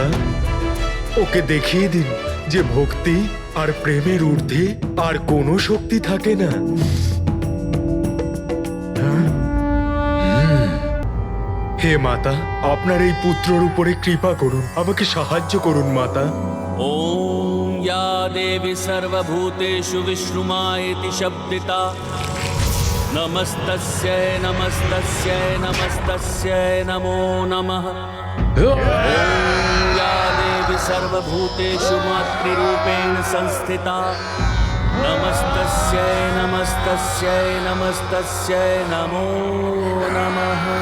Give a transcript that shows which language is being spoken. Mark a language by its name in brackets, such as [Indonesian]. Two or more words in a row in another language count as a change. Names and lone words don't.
[Bangla] ওকে দেখিয়ে দিন যে ভক্তি আর প্রেমের ঊর্ধ্বে আর কোনো শক্তি থাকে না। হে মাতা, আপনার এই পুত্রর উপরে কৃপা করুন, আমাকে সাহায্য করুন মাতা। [Sanskrit] ॐ या देवी सर्वभूतेषु विश्रुमा इति शब्दिता नमस्तस्यै नमस्तस्यै नमस्तस्यै नमो नमः। ॐ या देवी सर्वभूतेषु मातृरूपेण संस्थिता नमस्तस्यै नमस्तस्यै नमस्तस्यै नमो नमः।